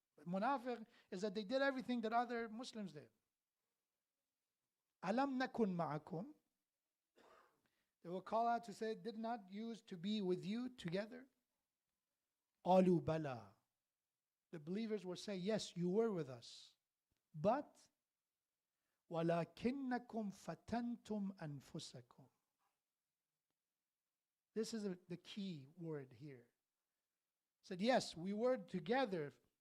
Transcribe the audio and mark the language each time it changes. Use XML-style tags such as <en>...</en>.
<en>Munafiq is that they did everything that other Muslims did.</en> <ar>Alam nakun ma'akum.</ar> <en>They will call out to say, did not used to be with you together?</en> <ar>Qalu bala.</ar> <en>The believers will say, yes, you were with us. But</en> <ar>وَلَكِنَّكُمْ فَتَنْتُمْ أَنفُسَكُمْ.</ar> <en>This is the key word here. Said, yes, we were together.</en>